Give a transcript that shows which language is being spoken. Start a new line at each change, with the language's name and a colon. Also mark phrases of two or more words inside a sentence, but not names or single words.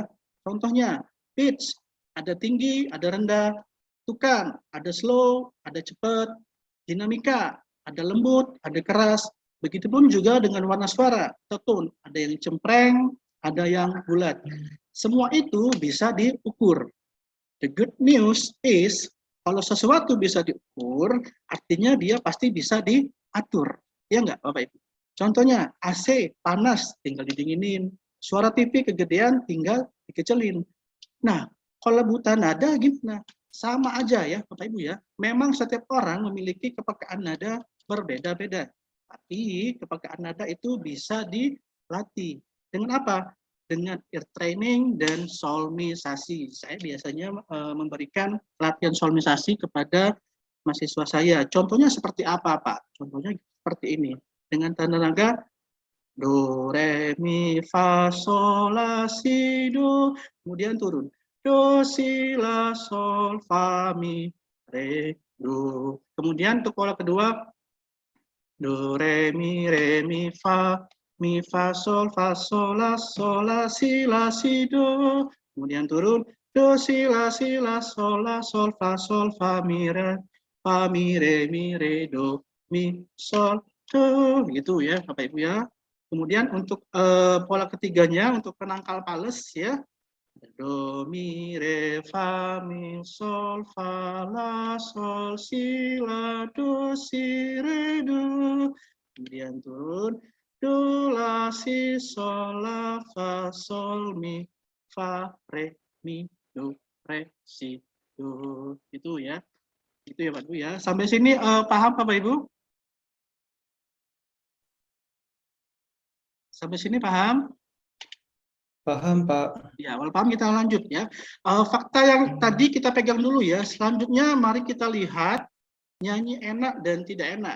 Indonesian: Contohnya pitch, ada tinggi, ada rendah, tukan, ada slow, ada cepat, dinamika, ada lembut, ada keras. Begitupun juga dengan warna suara, tone, ada yang cempreng, ada yang bulat. Semua itu bisa diukur.
English: The good news is
Indonesian: kalau sesuatu bisa diukur, artinya dia pasti bisa diatur. Ya enggak, Bapak Ibu? Contohnya AC panas, tinggal didinginin. Suara TV kegedean, tinggal dikecelin. Nah, kalau buta nada gimana? Sama aja ya, Bapak Ibu ya. Memang setiap orang memiliki kepekaan nada berbeda-beda. Tapi kepekaan nada itu bisa dilatih. Dengan apa? Dengan
English: ear training
Indonesian: dan solmisasi. Saya biasanya memberikan latihan solmisasi kepada mahasiswa saya. Contohnya seperti apa, Pak? Contohnya seperti ini. Dengan tanda naga do, re, mi, fa, sol, la, si, do. Kemudian turun. do, si, la, sol, fa, mi, re, do. Kemudian untuk pola kedua, do, re, mi, fa, sol, la, si, do. Kemudian turun, do, si, la, sol, fa, mi, re, do, mi, sol, do. Gitu ya, Bapak Ibu ya. Kemudian untuk pola ketiganya, untuk penangkal pales ya, do, mi, re, fa, mi, sol, fa, la, sol, si, la, do, si, re, do. Kemudian turun, do, la, si, sol, la, fa, sol, mi, fa, re, mi, do, re, si, do. Itu ya. Itu ya Pak Ibu ya. Sampai sini paham Bapak Ibu? Sampai sini paham? Paham, Pak. Ya, kalau paham kita lanjut ya. Fakta yang tadi kita pegang dulu ya. Selanjutnya mari kita lihat nyanyi enak dan tidak enak.